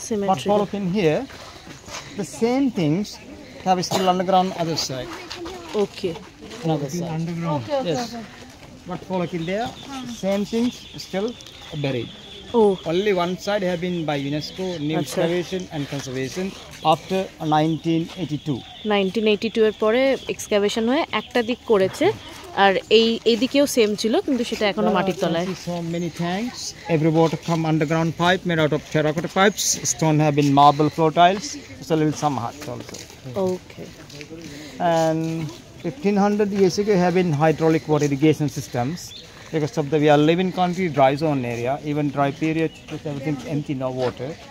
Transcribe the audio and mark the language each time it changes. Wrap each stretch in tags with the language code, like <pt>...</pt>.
<en>But follow in here, the same things have still underground other side. Okay. Another side. Underground. Yes. But follow in there, same things still buried. Oh. Only one side have been by UNESCO new excavation and conservation after 1982.</en> <bn>1982 এর পরে excavation হয়ে একটা দিক করেছে আর এইদিকেও same ছিল কিন্তু সেটা এখনো মাটির তলায়।</bn> <en>So many tanks, every water come underground pipe made out of terracotta pipes. Stone have been marble floor tiles. It's a little some huts also. Okay. And 1500 years ago have been hydraulic water irrigation systems. Because of the we are living country, dry zone area, even dry period, everything empty, no water.</en>